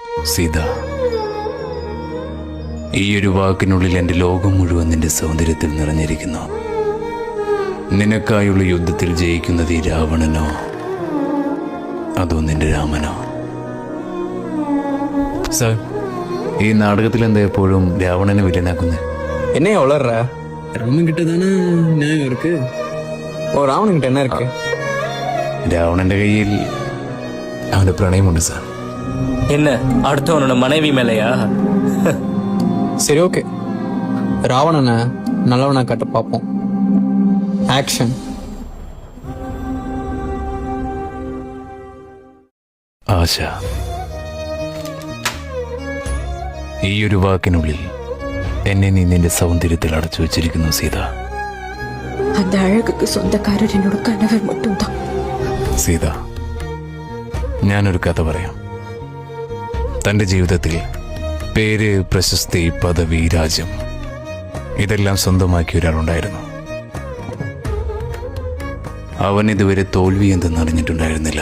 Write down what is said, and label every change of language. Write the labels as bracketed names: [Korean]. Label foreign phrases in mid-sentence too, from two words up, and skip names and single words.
[Malayalam] സീത, ഈയൊരു വാക്കിനുള്ളിൽ എൻ്റെ ലോകം മുഴുവൻ നിന്റെ സൗന്ദര്യത്തിൽ നിറഞ്ഞിരിക്കുന്നു. നിനക്കായുള്ള യുദ്ധത്തിൽ ജയിക്കുന്നത് ഈ രാവണനോ അതോ നിന്റെ രാമനോ? സാർ, ഈ നാടകത്തിൽ എന്താ എപ്പോഴും രാവണനെ വില്ലനാക്കുന്നത്? [Tamil] என்ன வளர்ற ராமன் கிட்ட தானே நியாயம் இருக்கு. ஓ, ராவணன் கிட்ட என்ன இருக்கு? [Malayalam] രാവണന്റെ കയ്യിൽ അവന്റെ പ്രണയമുണ്ട് സാർ. [Tamil] என்ன அடுத்தவனோட மனைவி மேலையா? சரி, ஓகே. ராவணனை நல்லவனா காட்ட பார்ப்போம். ஆக்ஷன். [Malayalam] ആശ, ഈയൊരു വാക്കിനുള്ളിൽ എന്നെ നീ നിന്റെ സൗന്ദര്യത്തിൽ അടച്ചു വെച്ചിരിക്കുന്നു സീത. [Tamil] அந்த அழகுக்கு சொந்தக்காரர் என்னோட கணவர் மட்டும்தான். [Malayalam] സീത, ഞാനൊരു കഥ പറയാം. തൻ്റെ ജീവിതത്തിൽ പേര്, പ്രശസ്തി, പദവി, രാജ്യം ഇതെല്ലാം സ്വന്തമാക്കിയ ഒരാളുണ്ടായിരുന്നു. അവൻ ഇതുവരെ തോൽവി എന്തെന്നറിഞ്ഞിട്ടുണ്ടായിരുന്നില്ല.